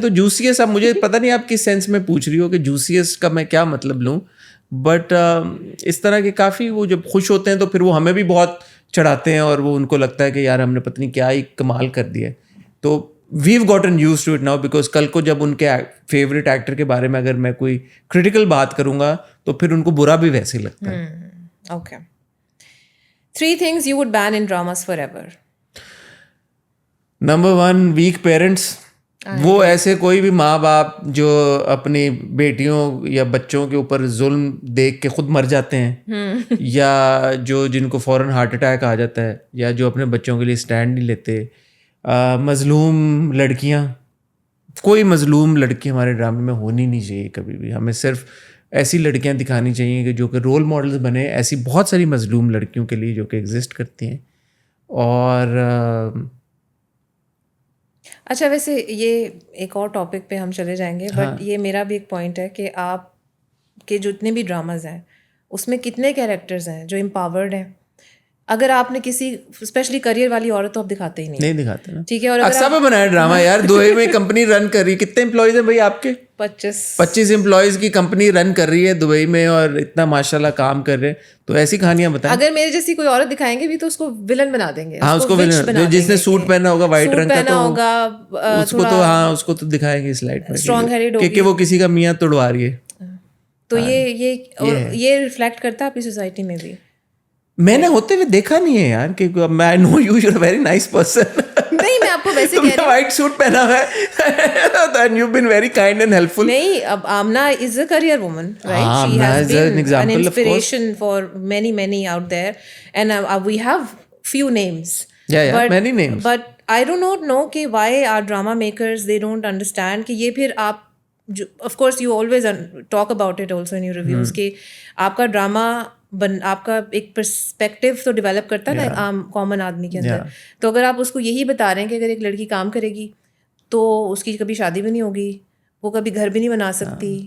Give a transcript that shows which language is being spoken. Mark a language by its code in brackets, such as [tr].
[ur] تو جوسیس, اب مجھے پتہ نہیں آپ کس سینس میں پوچھ رہی ہو کہ جوسیس کا میں کیا مطلب لوں, بٹ اس طرح کے کافی وہ جب خوش ہوتے ہیں تو پھر وہ ہمیں بھی بہت چڑھاتے ہیں, اور وہ ان کو لگتا ہے کہ یار ہم نے پتہ نہیں کیا ہی کمال کر دیا. تو [en] we've gotten used to it now, because [ur] کل کو جب ان کے فیوریٹ ایکٹر کے بارے میں اگر میں کوئی کریٹیکل بات کروں گا تو پھر ان کو برا بھی ویسے ہی لگتا ہے. [en] Okay. 3 things you would ban in dramas forever. Number 1, weak parents. [ur] وہ ایسے کوئی بھی ماں باپ جو اپنی بیٹیوں یا بچوں کے اوپر ظلم دیکھ کے خود مر جاتے ہیں, یا جن کو فوراً ہارٹ اٹیک آ جاتا ہے, یا جو اپنے بچوں کے لیے اسٹینڈ نہیں لیتے. مظلوم لڑکیاں, کوئی مظلوم لڑکی ہمارے ڈرامے میں ہونی نہیں چاہیے کبھی بھی. ہمیں صرف ایسی لڑکیاں دکھانی چاہیے کہ جو کہ رول ماڈلز بنے ایسی بہت ساری مظلوم لڑکیوں کے لیے جو کہ ایگزسٹ کرتی ہیں. اور اچھا, ویسے یہ ایک اور ٹاپک پہ ہم چلے جائیں گے, بٹ یہ میرا بھی ایک پوائنٹ ہے کہ آپ کے جتنے بھی ڈراماز ہیں اس میں کتنے کیریکٹرز ہیں جو امپاورڈ ہیں, اگر آپ نے کسی اسپیشلی کریئر والی عورت تو آپ دکھاتے ہی نہیں دکھاتے نا. ٹھیک ہے. اور اکثر پہ بنایا ڈرامہ یار, دبئی میں کمپنی رن کر رہی, کتنے امپلائیز ہیں بھائی آپ کے؟ 25 امپلائیز کی کمپنی رن کر رہی ہے دبئی میں, اور اتنا ماشاء اللہ کام کر رہے ہیں. تو ایسی کہانیاں بتائیں. اگر میرے جیسی کوئی عورت دکھائیں گے بھی تو اس کو ولن بنا دیں گے. ہاں, اس کو ولن, جس نے سوٹ پہنا ہوگا وائٹ رنگ کا تو اس کو تو ہاں اس کو تو دکھائیں گے سلائڈ میں کہ وہ کسی کا میاں توڑوا رہی ہے. تو یہ ریفلیکٹ کرتا ہے اپنی سوسائٹی میں بھی. میں نے ہوتے ہوئے دیکھا نہیں ہے یار, کہ [en] I know you, you're a very nice person. [ur] نہیں, میں آپ کو ویسے کہہ رہی ہوں, وائٹ سوٹ پہنا ہوا ہے [en] and you've been very kind and helpful. [ur] نہیں, اب [en] Amna is a career woman, right? She has been an inspiration for many out there, and we have few names. Yeah, many names. But I do not know کہ why our drama makers they don't understand [ur] کہ یہ پھر آپ [en] of course you always talk about it also in your reviews [ur] کہ آپ کا drama آپ کا ایک پرسپیکٹو تو ڈیولپ کرتا ہے نا عام کامن آدمی کے اندر. تو اگر آپ اس کو یہی بتا رہے ہیں کہ اگر ایک لڑکی کام کرے گی تو اس کی کبھی شادی بھی نہیں ہوگی, وہ کبھی گھر بھی نہیں بنا سکتی,